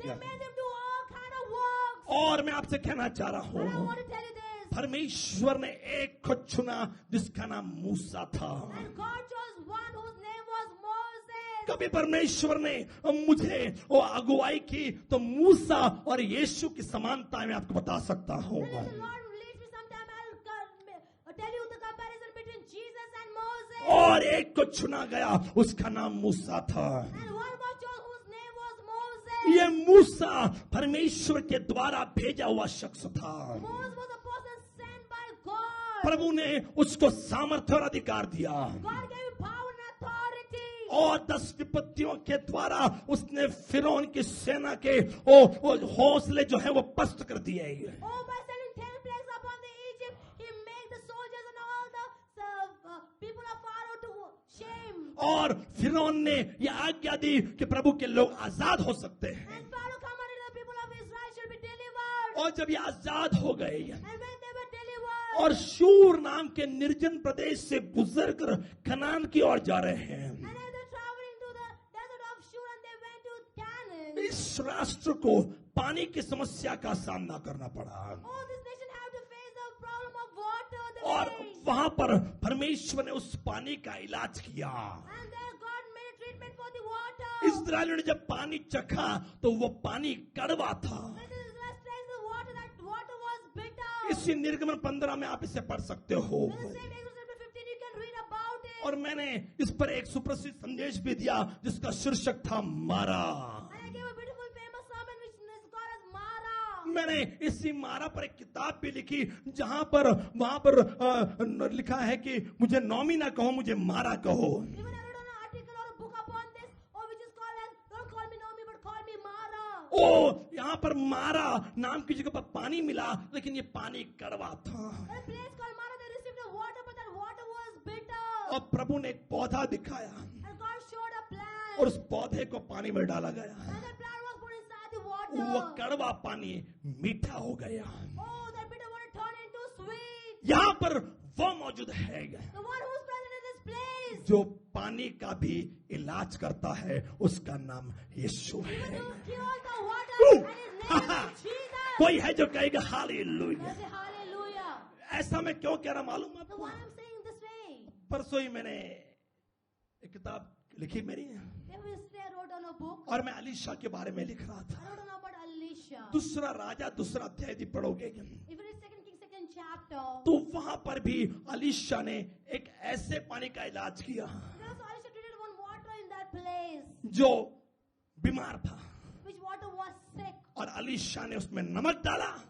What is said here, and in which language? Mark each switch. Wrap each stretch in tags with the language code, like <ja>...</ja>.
<en>They made them do all kind of work.</en> <hi>और मैं आपसे कहना चाह रहा</hi> <en>But I</en> <hi>हूँ,</hi> <en>want to tell you this.</en> <hi>परमेश्वर ने एक को चुना जिसका नाम मूसा था।</hi> <en>And God chose one whose name was Moses.</en> <hi>कभी परमेश्वर ने मुझे वो अगुवाई की तो मूसा और यीशु की समानता मैं आपको बता सकता हूँ।</hi> <en>Then if the Lord leads me sometime, I'll tell you the comparison between Jesus and Moses.</en> <hi>और और एक को चुना गया, उसका नाम मूसा था।</hi> <en>And one was chosen whose name was Moses.</en> <hi>ये मूसा परमेश्वर के द्वारा भेजा हुआ शख्स था।</hi> <en>Moses was a person sent by God.</en> <hi>प्रभु ने उसको सामर्थ्य और अधिकार दिया</hi> <en>God gave him power and authority.</en> <hi>और 10 विपत्तियों के द्वारा उसने फिरौन की सेना के वो हौसले जो है वो पस्त कर दिए।</hi> <en>Oh, by sending 10 plagues upon the Egypt, he made the soldiers and all the people of Pharaoh to shame.</en> <hi>और फिरौन ने यह आज्ञा दी कि प्रभु के लोग आजाद हो सकते हैं।</hi> <en>And Pharaoh commanded the people of Israel should be delivered.</en> <hi>और जब ये आजाद हो गए</hi> <en>And when they were delivered,</en> <hi>और शूर नाम के निर्जन प्रदेश से गुजर कर कनान की ओर जा रहे हैं,</hi> <en>and as they traveling to the desert of Shur, and they went to Canaan.</en> <hi>इस राष्ट्र को पानी की समस्या का सामना करना पड़ा।</hi> <en>Oh, this nation had to face the problem of water, the</en> <hi>और</hi> <en>rain.</en> <hi>वहां पर परमेश्वर ने उस पानी का इलाज किया।</hi> <en>And there God made treatment for the water.</en> <hi>इस्राएलियों ने जब पानी चखा तो वो पानी कड़वा था।</hi> <en>When the Israelites tasted the water, that water was bitter.</en> <hi>इसी निर्गमन 15 में आप इसे पढ़ सकते हो।</hi> <en>In the same Exodus chapter 15, you can read about it.</en> <hi>और मैंने इस पर एक सुप्रसिद्ध संदेश भी दिया जिसका शीर्षक था मारा।</hi> <en>And I gave a beautiful famous sermon which is called as Mara.</en> <hi>मैंने इसी मारा पर एक किताब भी लिखी जहां पर वहां पर लिखा है कि मुझे नौमी ना कहो, मुझे मारा कहो।</hi> <en>Even I wrote an article or a book upon this, or which is called as don't call me Naomi but call me Mara.</en> <hi>ओ यहाँ पर मारा नाम की जगह पर पानी मिला, लेकिन ये पानी कड़वा था।</hi> <en>A place called Mara, they received the water, but that water was bitter.</en> <hi>और प्रभु ने एक पौधा दिखाया</hi> <en>And God showed a plant.</en> <hi>और उस पौधे को पानी में डाला गया।</hi> <en>And that plant was put inside the</en> <hi>वो</hi> <en>water.</en> <hi>कड़वा पानी मीठा हो गया।</hi> <en>Oh, that bitter water turned into sweet.</en> <hi>यहाँ पर वो मौजूद है</hi> <en>The one who's present in this place.</en> <hi>जो पानी का भी इलाज करता है, उसका नाम यीशु</hi> <en>He</en> <hi>है।</hi> <en>will cure the water, Ooh. and his name is Jesus.</en> <hi>कोई है जो कहेगा हालेलुया।</hi> <en>Say hallelujah.</en> <hi>ऐसा मैं क्यों कह रहा मालूम है</hi> <en>So</en> <hi>आपको?</hi> <en>why I'm saying this way?</en> <hi>परसों ही मैंने एक किताब लिखी मेरी,</hi> <en>Yesterday I wrote on a book.</en> <hi>और मैं अलीशा के बारे में लिख रहा था।</hi> <en>I wrote on about Elisha.</en> <hi>दूसरा राजा दूसरा अध्याय यदि पढ़ोगे</hi> <en>If you read 2 Kings 2nd chapter,</en> <hi>तो वहां पर भी अलीशा ने एक ऐसे पानी का इलाज किया</hi> <en>there also Elisha treated one water in that place,</en> <hi>जो बीमार था,</hi> <en>which water was sick.</en> <hi>और अलीशा ने उसमें नमक डाला</hi>